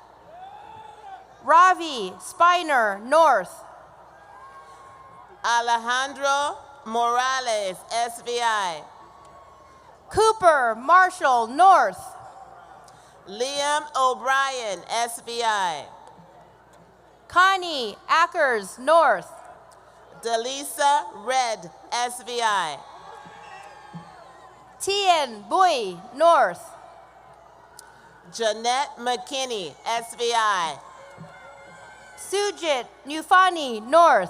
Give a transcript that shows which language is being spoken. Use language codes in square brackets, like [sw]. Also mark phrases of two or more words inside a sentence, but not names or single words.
[en] Ravi Spiner, North. Alejandro Morales, SVI. Cooper Marshall, North. Liam O'Brien, SVI. Connie Ackers, North. Delisa Red, SVI. Tien Bui, North. Jeanette McKinney, SVI. Sujit Nufani, North.